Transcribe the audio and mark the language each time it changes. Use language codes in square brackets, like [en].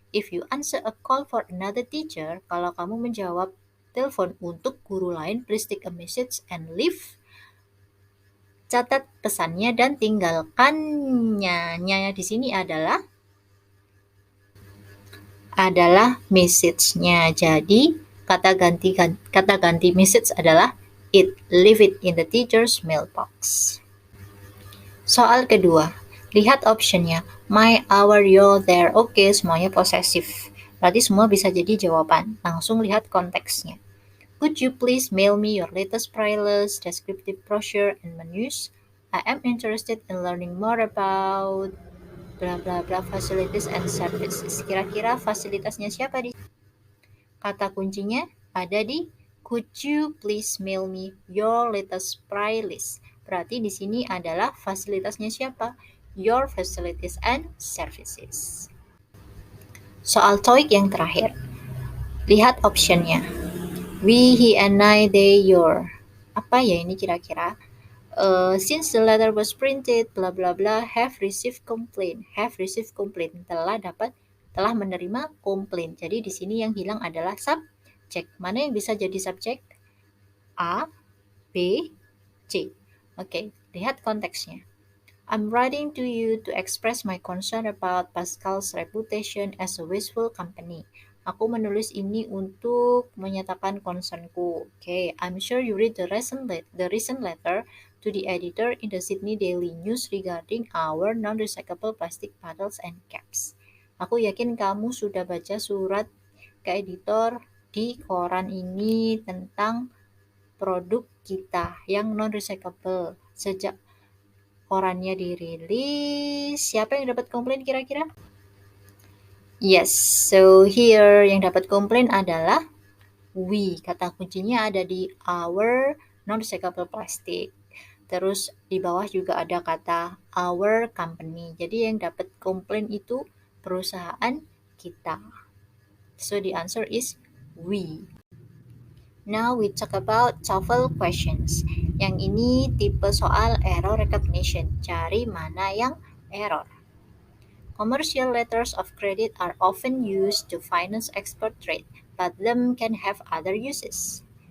[en] If you answer a call for another teacher, [id] kalau kamu menjawab telepon untuk guru lain, [en] please take a message and leave. [id] Catat pesannya dan tinggalkannya. Nya di sini adalah message-nya. Jadi kata ganti message adalah it. [en] Leave it in the teacher's mailbox. [id] Soal kedua. Lihat optionnya, my, our, your, their. Oke, semuanya posesif. Berarti semua bisa jadi jawaban. Langsung lihat konteksnya. [en] Could you please mail me your latest playlist, descriptive brochure, and menus? I am interested in learning more about bla bla bla facilities and services. [id] Kira-kira fasilitasnya siapa di? Kata kuncinya ada di [en] could you please mail me your latest playlist. [id] Berarti di sini adalah fasilitasnya siapa? [en] Your facilities and services. [id] Soal TOEIC yang terakhir. Lihat optionnya. We, he, and I, they, your. Apa ya ini kira-kira? [en] Since the letter was printed, bla bla bla, have received complaint. Have received complaint. [id] Telah menerima komplain. Jadi di sini yang hilang adalah subjek. Mana yang bisa jadi subjek? A, B, C. Oke, lihat konteksnya. [en] I'm writing to you to express my concern about Pascal's reputation as a wasteful company. [id] Aku menulis ini untuk menyatakan concernku. [en] Okay, I'm sure you read the recent letter to the editor in the Sydney Daily News regarding our non-recyclable plastic bottles and caps. [id] Aku yakin kamu sudah baca surat ke editor di koran ini tentang produk kita yang non-recyclable. Sejak korannya dirilis, siapa yang dapat komplain kira-kira? [en] Yes, so here [id] yang dapat komplain adalah we. Kata kuncinya ada di [en] our non-recyclable plastic. [id] Terus di bawah juga ada kata our company. Jadi yang dapat komplain itu perusahaan kita. [en] So the answer is we. Now we talk about TOEFL questions. [id] Yang ini tipe soal error recognition. Cari mana yang error. [en] Commercial letters of credit are often used to finance export trade, but them can have other uses.